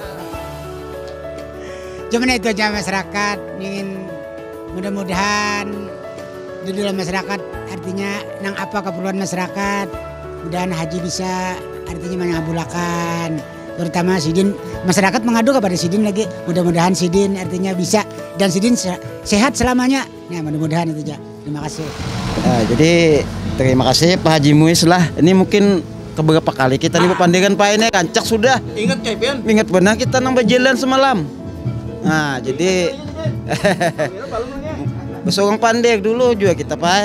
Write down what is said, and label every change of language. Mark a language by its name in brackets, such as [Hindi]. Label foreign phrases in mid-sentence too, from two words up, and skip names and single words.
[Banjar] Cuman itu aja masyarakat ingin mudah-mudahan di dalam masyarakat artinya nang apa keperluan masyarakat mudahan Haji bisa artinya mengabulkan terutama Sidin masyarakat mengadu kepada Sidin lagi mudah-mudahan Sidin artinya bisa dan Sidin sehat selamanya nah mudah-mudahan itu aja. Terima kasih. Jadi terima kasih Pak Haji Muiz lah. Ini mungkin keberapa kali kita nih berpandangan Pak ini kancak sudah. Ingat Kevin? Ingat benar kita nang berjalan semalam. Nah jadi besorong pandai dulu juga kita Pak.